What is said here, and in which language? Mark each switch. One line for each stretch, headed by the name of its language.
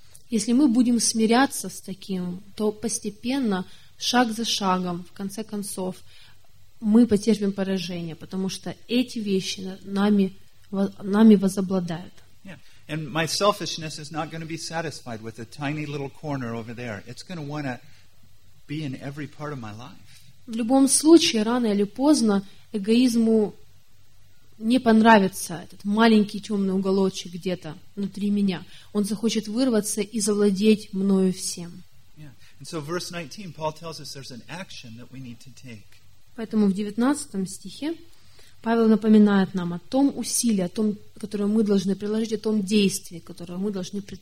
Russian: Если мы будем смиряться с таким, то постепенно, шаг за шагом, в конце концов, мы потерпим поражение, потому что эти вещи нами возобладают.
English: Yeah. And my selfishness is not going to be satisfied with a tiny little corner over there. It's going to want to be in every part of my life.
Russian: В любом случае, рано или поздно, эгоизму не понравится этот маленький темный уголочек где-то внутри меня. Он захочет вырваться и завладеть мною всем.
English: Yeah. And so verse 19, Paul tells us there's an action that we need to take.
Russian: Поэтому в 19 стихе Павел напоминает нам о том усилии, о том, которое мы должны приложить, о том действии, которое мы должны